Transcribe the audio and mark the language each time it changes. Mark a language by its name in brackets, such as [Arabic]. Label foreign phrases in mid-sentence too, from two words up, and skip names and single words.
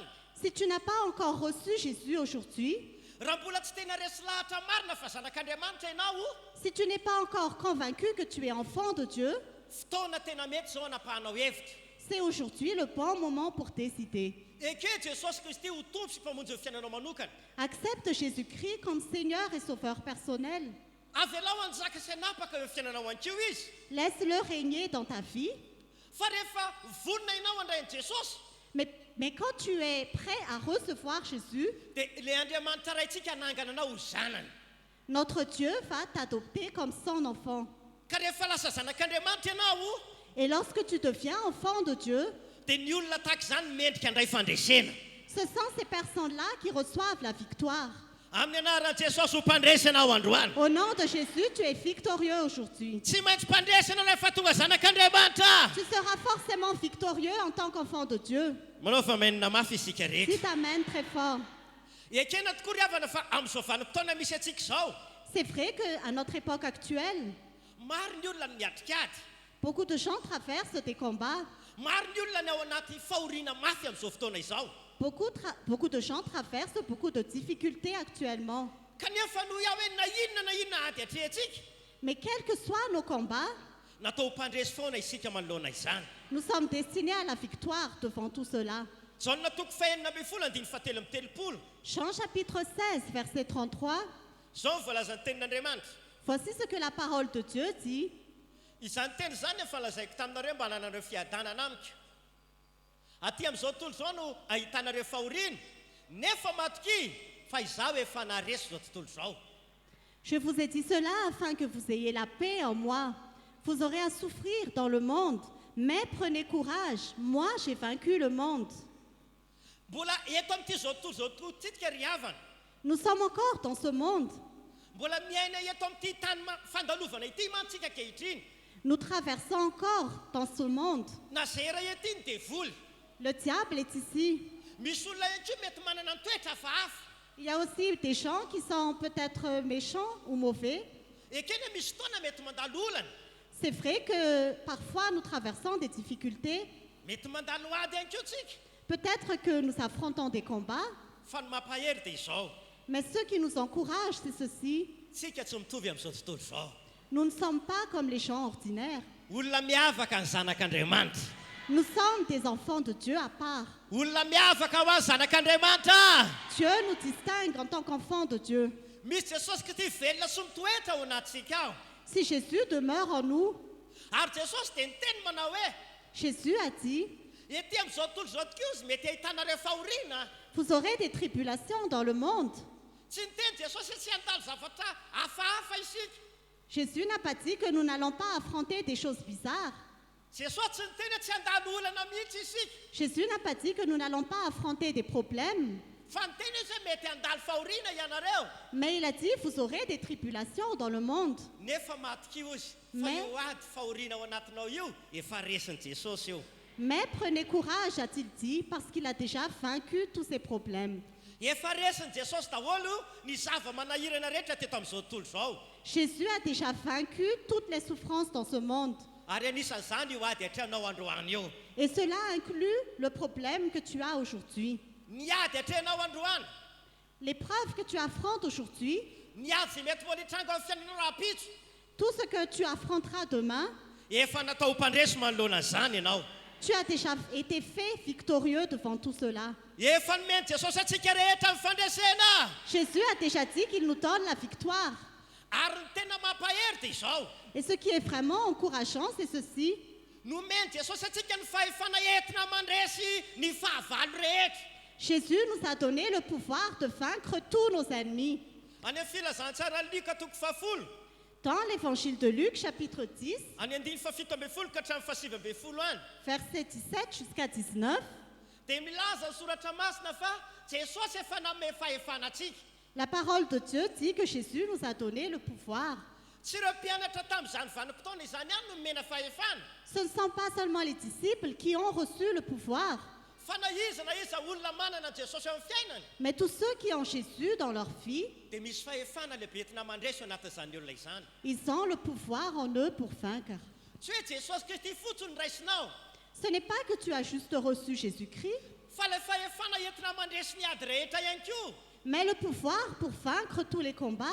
[French] Si tu n'as pas encore reçu Jésus aujourd'hui, [Malagasy] raha mbola tsy tena resy lahatra marina fa zanak'Andriamanitra ianao, [French] si tu n'es pas encore convaincu que tu es enfant de Dieu, [Malagasy] fotoana tena mety zao anapahanao hevitra. [French] c'est aujourd'hui le bon moment pour décider. [Malagasy] Eke Jesosy Kristy ho tompo sy mpamonjy ny fiainanao manokana. [French] Accepte Jésus-Christ comme Seigneur et Sauveur personnel. [Malagasy] Avelao anjaka sy hanapaka eo amin'ny fiainanao an'kio izy. [French] Laisse-le régner dans ta vie. [Malagasy] Fa rehefa vonona ianao handray an'i Jesosy, [French] Mais quand tu es prêt à recevoir Jésus, [Malagasy] dia ilay Andriamanitra raintsika hanangana anao ho zanany. [French] notre Dieu va t'adopter comme son enfant. [Malagasy] Ka rehefa lasa zanak'Andriamanitra ianao, [French] Et lorsque tu deviens enfant de Dieu, [Malagasy] dia ny olona tahaka izany mendrika handray fandresena. [French] ce sont ces personnes-là qui reçoivent la victoire. [Malagasy] Amin'ny anaran'i Jesosy ho mpandresy ianao androany. [French] Au nom de Jésus, tu es victorieux aujourd'hui. [Malagasy] Tsy maintsy mpandresy ianao rehefa tonga zanak'Andriamanitra. [French] Tu seras forcément victorieux en tant qu'enfant de Dieu. [Malagasy] Manao famenina mafy isika [French] Si [Malagasy] rehetra. [French] t'amènes très fort. [Malagasy] Ekena tokoa ry havana fa amin'izao vanim-potoana misy antsika izao, [French] C'est vrai qu'à notre époque actuelle, [Malagasy] maro ny olona ny miatrika ady, [French] beaucoup de gens traversent des combats. [Malagasy] maro ny olona ny ao anaty fahoriana mafy amin'izao fotoana izao. [French] Beaucoup de gens traversent beaucoup de difficultés actuellement. [Malagasy] Kanefa no iaho hoe na inona ady atrehantsika, [French] Mais quels que soient nos combats, [Malagasy] natao ho mpandresy foana isika manoloana izany. [French] nous sommes destinés à la victoire devant tout cela. [Malagasy] Jaona toko fahenina ambin'ny folo andiny fahatelo amby telopolo. [French] Jean chapitre 16, verset 33. [Malagasy] Izao ny voalazan'ny tenin'Andriamanitra. [French] Voici ce que la parole de Dieu dit. [Malagasy] Izany teny izany efa lazaiko taminareo mba hananareo fiadanana amiko. Aty amin'izao tontolo izao no ahitanareo fahoriana, nefa matoky fa izaho efa naharesy izao tontolo izao. [French] Je vous ai dit cela afin que vous ayez la paix en moi. Vous aurez à souffrir dans le monde, mais prenez courage. Moi, j'ai vaincu le monde. [Malagasy] Mbola eto amin'ity izao tontolo izao tsika ry havana, [French] Nous sommes encore dans ce monde. [Malagasy] Mbola miaina eto amin'ity tany fandalovana ity mantsika ankehitriny. [French] Nous traversons encore dans ce monde. [Malagasy] Na zay raha ety ny dia voly. [French] Le diable est ici. [Malagasy] Misy olona ihany koa mety manana ny toetra hafahafa. [French] Il y a aussi des gens qui sont peut-être méchants ou mauvais. [Malagasy] Ekeny misy fotoana mety mandalo olana. [French] C'est vrai que parfois nous traversons des difficultés. [Malagasy] Mety mandalo ady ihany koa tsika. [French] Peut-être que nous affrontons des combats. [Malagasy] Fa ny mampahery dia izao. [French] Mais ce qui nous encourage, c'est ceci. [Malagasy] Tsika tsy mitovy amin'izao tontolo izao. [French] Nous ne sommes pas comme les gens ordinaires. [Malagasy] Olona miavaka ny zanak'Andriamanitra. [French] Nous sommes des enfants de Dieu à part. [Malagasy] Olona miavaka ho an'ny zanak'Andriamanitra. [French] Dieu nous distingue en tant qu'enfants de Dieu. [Malagasy] Misy Jesosy Kristy velona sy mitoetra ao anatsika ao. [French] Si Jésus demeure en nous, [Malagasy] Ary Jesosy dia niteny manao hoe [French] Jésus a dit, [Malagasy] ety amin'izao tontolo izao tokoa izy mety ahitanareo fahoriana. [French] vous aurez des tribulations dans le monde. [Malagasy] Tsy niteny Jesosy hoe tsy handalo zavatra hafahafa isika. [French] Jésus n'a pas dit que nous n'allons pas affronter des choses bizarres. [Malagasy] Jesosy tsy niteny hoe tsy handalo olana mihitsy isika. [French] Jésus n'a pas dit que nous n'allons pas affronter des problèmes. [Malagasy] Fa niteny izy hoe mety handalo fahoriana ianareo. [French] Mais il a dit, vous aurez des tribulations dans le monde. [Malagasy] Nefa matokio izy. Fa [French] Mais- [Malagasy] io ady fahoriana ao anatinao io efa resin'i Jesosy io. [French] Mais prenez courage, a-t-il dit, parce qu'il a déjà vaincu tous ces problèmes. [Malagasy] Efa resin'i Jesosy daholo ny zava-manahirana rehetra teto amin'izao tontolo izao. [French] Jésus a déjà vaincu toutes les souffrances dans ce monde. [Malagasy] Ary anisan'izany io ady atrehanao androany io. [French] Et cela inclut le problème que tu as aujourd'hui. [Malagasy] Ny ady atrehanao androany. [French] L'épreuve que tu affrontes aujourd'hui, [Malagasy] Ny ady zay mety voalitranga amin'ny fiainanao raha-pitso. [French] tout ce que tu affronteras demain, [Malagasy] Efa natao mpandresy manoloana izany ianao. [French] tu as déjà été fait victorieux devant tout cela. [Malagasy] Efa nomeny Jesosy atsika rehetra amin'ny fandresena. [French] Jésus a déjà dit qu'il nous donne la victoire. [Malagasy] Ary ny tena mampahery dia izao. [French] Et ce qui est vraiment encourageant, c'est ceci. [Malagasy] Nomeny Jesosy atsika ny fahefana entina mandresy ny fahavalo rehetra. [French] Jésus nous a donné le pouvoir de vaincre tous nos ennemis. [Malagasy] Any amin'ny filazantsara ny Luka toko fahafolo. [French] Dans l'évangile de Luc, chapitre 10, [Malagasy] Any andiny fafito ambin'ny folo ka hatramin'ny fahasivy ambin'ny folo any. [French] versets 17 jusqu'à 19, [Malagasy] Dia milaza ny soratra masina fa Jesosy efa nanome fahefana atsika. [French] la parole de Dieu dit que Jésus nous a donné le pouvoir. [Malagasy] Tsy ireo mpianatra tamin'izany vanim-potoana izany ihany no nomena fahefana. [French] Ce ne sont pas seulement les disciples qui ont reçu le pouvoir, [Malagasy] Fa na iza olona manana Jesosy amin'ny fiainany [French] mais tous ceux qui ont Jésus dans leur vie, [Malagasy] dia misy fahefana lehibe entina mandresy ao anatin'izany olona izany. [French] ils ont le pouvoir en eux pour vaincre. [Malagasy] Tsy hoe Jesosy Kristy fotsiny raisinao, [French] Ce n'est pas que tu as juste reçu Jésus-Christ, [Malagasy] fa ilay fahefana entina mandresy ny ady rehetra ihany koa. [French] mais le pouvoir pour vaincre tous les combats.